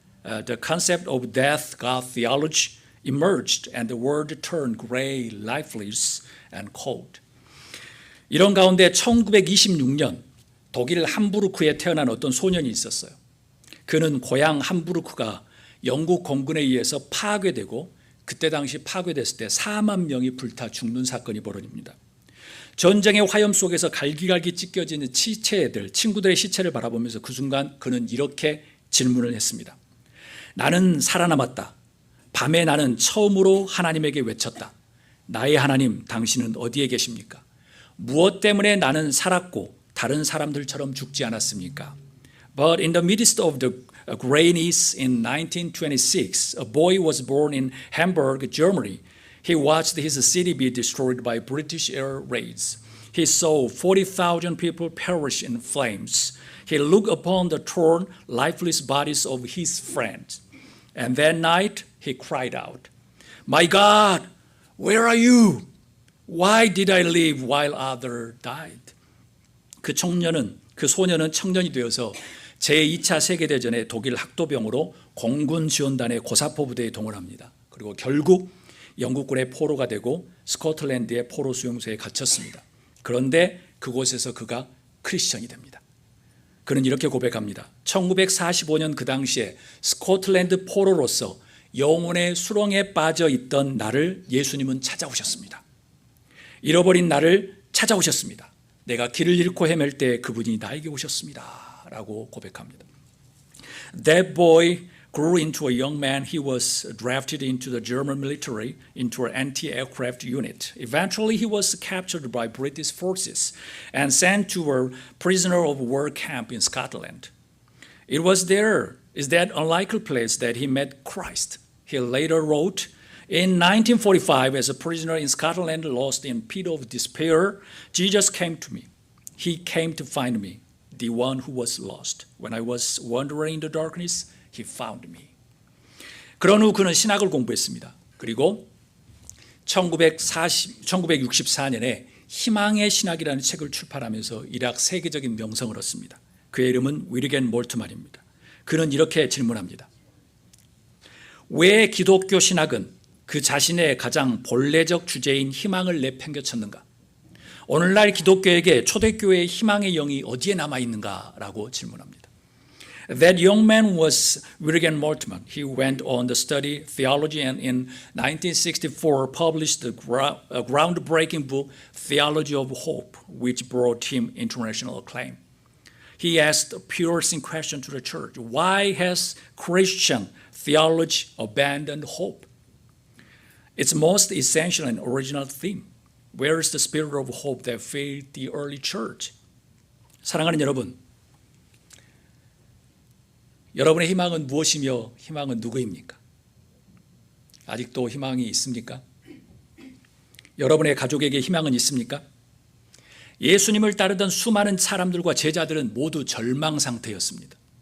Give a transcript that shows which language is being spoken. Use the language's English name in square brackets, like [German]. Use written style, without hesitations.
[English] The concept of death, God theology emerged and the world turned gray, lifeless and cold. [Korean] 이런 가운데 1926년 독일 함부르크에 태어난 어떤 소년이 있었어요. 그는 고향 함부르크가 영국 공군에 의해서 파괴되고 그때 당시 파괴됐을 때 4만 명이 불타 죽는 사건이 벌어집니다. 전쟁의 화염 속에서 갈기갈기 찢겨지는 친구들의 시체를 바라보면서 그 순간 그는 이렇게 질문을 했습니다. 나는 살아남았다. 밤에 나는 처음으로 하나님에게 외쳤다. 나의 하나님, 당신은 어디에 계십니까? 무엇 때문에 나는 살았고 다른 사람들처럼 죽지 않았습니까? [English] But in the midst of the grayness in 1926, a boy was born in Hamburg, Germany. He watched his city be destroyed by British air raids. He saw 40,000 people perish in flames. He looked upon the torn, lifeless bodies of his friends. And that night, he cried out, My God, where are you? Why did I live while others died? [Korean] 그 소년은 청년이 되어서 제2차 세계대전의 독일 학도병으로 공군 지원단의 고사포 부대에 동원합니다. 그리고 결국 영국군의 포로가 되고 스코틀랜드의 포로 수용소에 갇혔습니다. 그런데 그곳에서 그가 크리스천이 됩니다. 그는 이렇게 고백합니다. 1945년 그 당시에 스코틀랜드 포로로서 영혼의 수렁에 빠져 있던 나를 예수님은 찾아오셨습니다. 잃어버린 나를 찾아오셨습니다. 내가 길을 잃고 헤맬 때 그분이 나에게 오셨습니다. 라고 고백합니다. [English] That boy grew into a young man. He was drafted into the German military, into an anti-aircraft unit. Eventually, he was captured by British forces and sent to a prisoner of war camp in Scotland. It was that unlikely place that he met Christ. He later wrote, in 1945, as a prisoner in Scotland, lost in pit of despair, Jesus came to me. He came to find me, the one who was lost. When I was wandering in the darkness, He found me. [Korean] 그런 후 그는 신학을 공부했습니다. 그리고 1964년에 희망의 신학이라는 책을 출판하면서 일학 세계적인 명성을 얻습니다. 그의 이름은 위르겐 몰트만입니다. 그는 이렇게 질문합니다. 왜 기독교 신학은 그 자신의 가장 본래적 주제인 희망을 내팽개쳤는가? 오늘날 기독교에게 초대교회의 희망의 영이 어디에 남아있는가라고 질문합니다. [English] That young man was Jürgen Moltmann. He went on to study theology and in 1964 published the groundbreaking book Theology of Hope, which brought him international acclaim. He asked a piercing question to the church. Why has Christian theology abandoned hope? Its most essential and original theme. Where is the spirit of hope that filled the early church? [Korean] 사랑하는 여러분, 여러분의 희망은 무엇이며 희망은 누구입니까? 아직도 희망이 있습니까? 여러분의 가족에게 희망은 있습니까? 예수님을 따르던 수많은 사람들과 제자들은 모두 절망 상태였습니다.